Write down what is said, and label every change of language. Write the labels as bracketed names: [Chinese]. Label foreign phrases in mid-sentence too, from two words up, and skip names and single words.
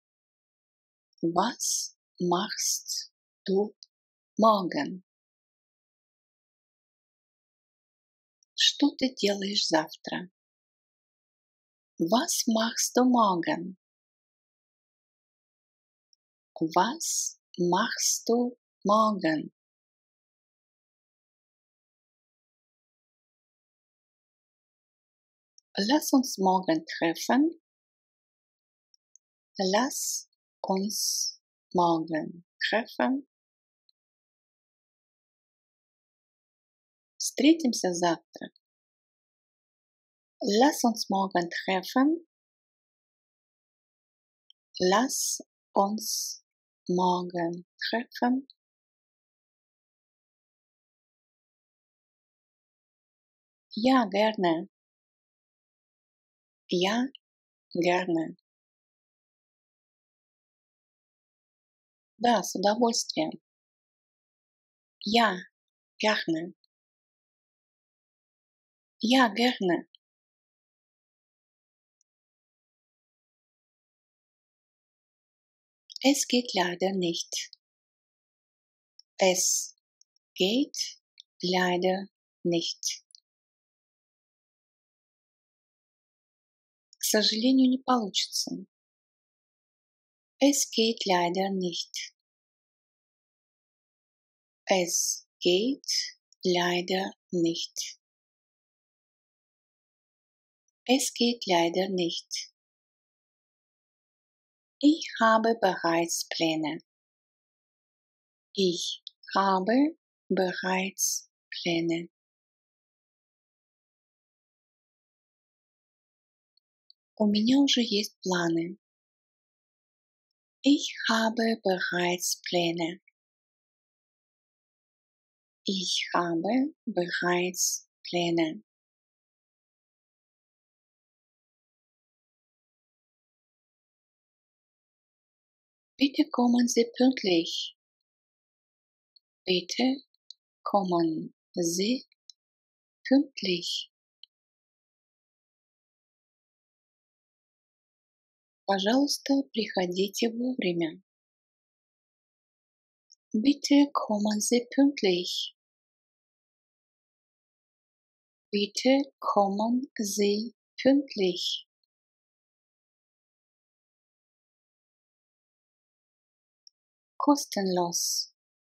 [German] Was machst du morgen? [Russian] Что ты делаешь завтра? [German] Was machst du morgen? Was machst du morgen? Lass uns morgen treffen. Lass uns morgen treffen. [Russian] Встретимся завтра. [German] Lass uns morgen treffen. Lass uns morgen treffen. Ja, gerne. Ja, gerne. [Russian] Да, с удовольствием. [German] Ja, gerne. Ja, gerne. Es geht leider nicht. Es geht leider nicht. [Russian] К сожалению, не получится. [German] Es geht leider nicht. Es geht leider nicht. Es geht leider nicht. Ich habe bereits Pläne. Ich habe bereits Pläne. [Russian] У меня уже есть планы. [German] Ich habe bereits Pläne. Ich habe bereits Pläne. Bitte kommen Sie pünktlich. Bitte kommen Sie pünktlich. [Russian] Пожалуйста, приходите вовремя. [German] Bitte kommen Sie pünktlich. Bitte kommen Sie pünktlich. Kostenlos.